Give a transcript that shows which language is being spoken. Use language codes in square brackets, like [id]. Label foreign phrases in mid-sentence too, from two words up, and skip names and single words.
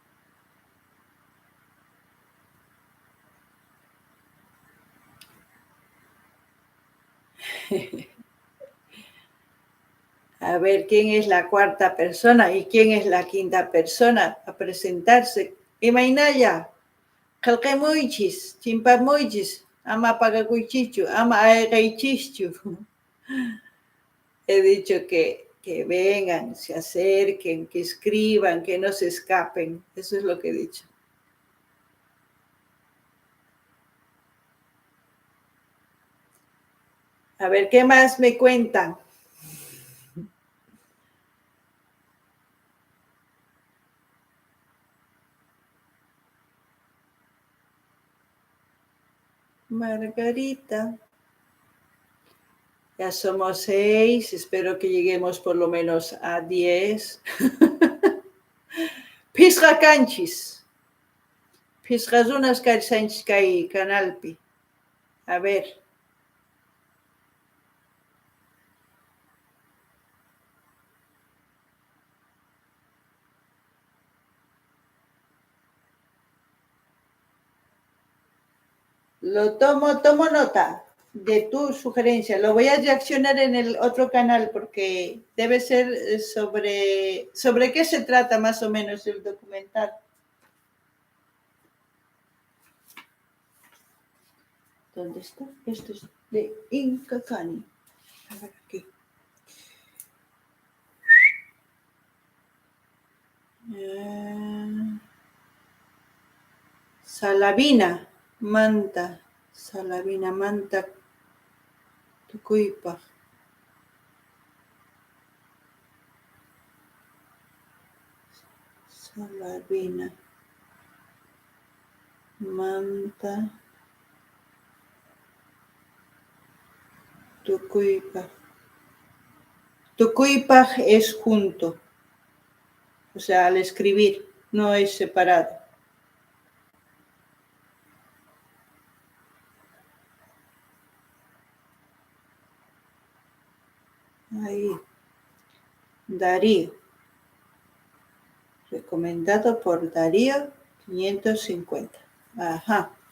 [es] A ver quién es la cuarta persona y quién es la quinta persona a presentarse. [qu] Imaynaya, qillqamuychis, chimpamuychis, ama apagakuychichu, ama ayqaychischu. [es] He dicho que vengan, se acerquen, que escriban, que no se escapen. Eso es lo que he dicho. A ver, ¿qué más me cuentan? Margarita. Ya somos 6, espero que lleguemos por lo menos a 10. [qu] Pisqa kanchis. Pisqazunas karsanchis kay canalpi. [es] A ver. Tomo nota de tu sugerencia. Lo voy a reaccionar en el otro canal porque debe ser sobre qué se trata más o menos el documental. ¿Dónde está? Esto es de Inca Cani. A ver aquí. [qu] Salavina, Manta. Salavina, Manta, Tucuypa. Salavina. Manta. Tucuipaj. [es] Tucuipaj es junto. O sea, al escribir, no es separado. Ahí. Darío. Recomendado por Darío 550. Ajá.